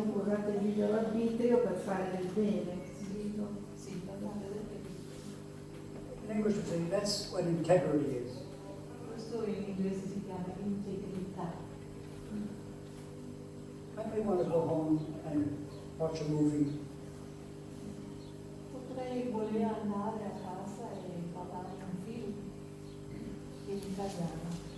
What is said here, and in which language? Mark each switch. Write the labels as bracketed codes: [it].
[it] usate il libero arbitrio per fare del bene. sì, per fare del bene. [en] In English we say that's what integrity is. [it] Questo in inglese si chiama integrità. [en] I may want to go home and watch a movie. [it] Potrei voler andare a casa e guardare un film in italiano.